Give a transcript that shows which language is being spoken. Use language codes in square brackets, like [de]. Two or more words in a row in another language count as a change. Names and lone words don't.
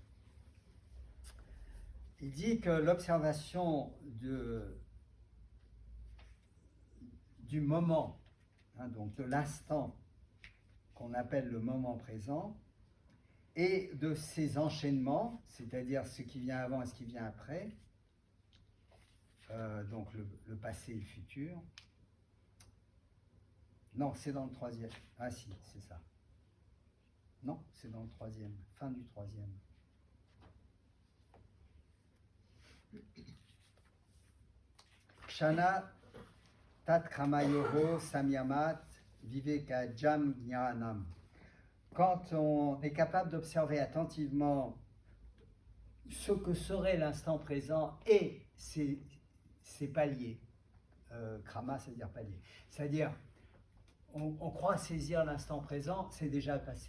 [fr] Il dit que l'observation du moment, donc de l'instant qu'on appelle le moment présent, et de ses enchaînements, c'est-à-dire ce qui vient avant et ce qui vient après, donc le passé et le futur. Non, c'est dans le 3e. Ah si, c'est ça. Non, c'est dans le 3e, fin du 3e. [sa] Kshana tat kramayoro samyamat viveka jam jnanam. [fr] Quand on est capable d'observer attentivement ce que serait l'instant présent et ses paliers, krama, c'est-à-dire palier, c'est-à-dire on croit saisir l'instant présent, c'est déjà passé.